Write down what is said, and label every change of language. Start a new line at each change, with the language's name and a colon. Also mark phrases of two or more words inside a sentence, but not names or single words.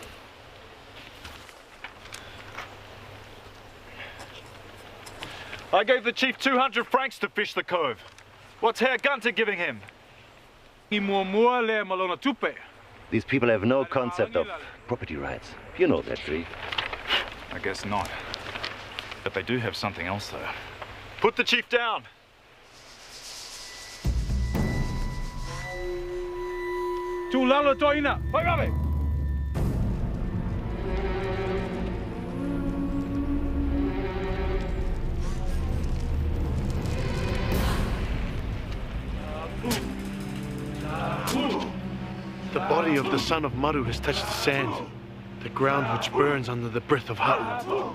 English: I gave the chief 200 francs to fish the cove. What's Herr Gunter giving him? These people have no concept of property rights. You know that, Chief. I guess not. But they do have something else, though. Put the chief down! Tulala toina. Vai vai. The body of the son of Maru has touched the sand, the ground which burns under the breath of Ha'u.